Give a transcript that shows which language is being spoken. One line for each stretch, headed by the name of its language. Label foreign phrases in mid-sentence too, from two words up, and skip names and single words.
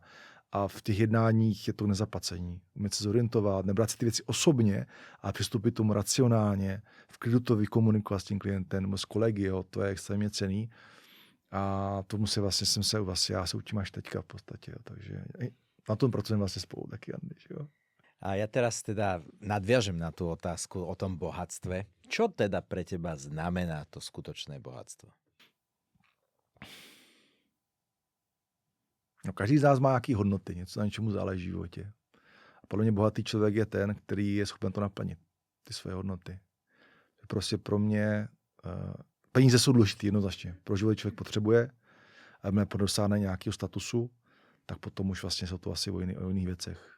Czech: A v těch jednáních je to nezaplacení. Umět se zorientovat, nebrat si ty věci osobně a přistupit tomu racionálně, v klidu to vykomunikovat s tím klientem nebo s kolegy, jo, to je extrémně cenný. A tomu se vlastně já se učím až teďka v podstatě, jo, takže na tom pracujeme vlastne spolu taký, Andy, jo.
Slovak: A ja teraz teda nadviažem na tú otázku o tom bohatstve. Čo teda pre teba znamená to skutočné bohatstvo? No,
Czech: každý z nás má nějaký hodnoty, něco na čemu záleží v životě. A podle mě bohatý člověk je ten, který je schopen to naplnit, ty své hodnoty. Prostě pro mě peníze jsou důležitý jednoznačně. Pro život člověk potřebuje, aby dosáhne nějakého statusu, tak potom už vlastně jsou to asi o jiných věcech.